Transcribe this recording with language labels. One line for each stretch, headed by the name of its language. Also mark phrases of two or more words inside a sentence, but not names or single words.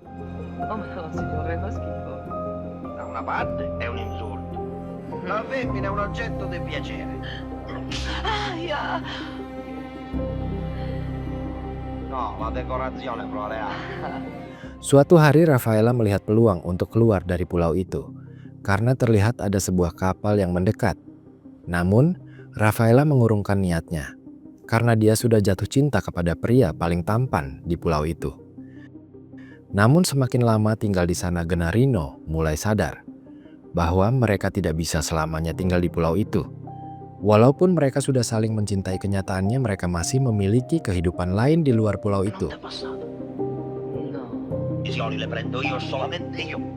Italian: Oh no, signore, fa schifo. Da una parte è un insulto. La femmina è un oggetto di piacere. Aia! No, la decorazione floreale.
Indonesian: Suatu hari Rafaela melihat peluang untuk keluar dari pulau itu karena terlihat ada sebuah kapal yang mendekat. Namun, Rafaela mengurungkan niatnya karena dia sudah jatuh cinta kepada pria paling tampan di pulau itu. Namun semakin lama tinggal di sana, Gennarino mulai sadar bahwa mereka tidak bisa selamanya tinggal di pulau itu. Walaupun mereka sudah saling mencintai, kenyataannya mereka masih memiliki kehidupan lain di luar pulau itu.
Italian: È passato. No. I soldi le prendo io, solamente io.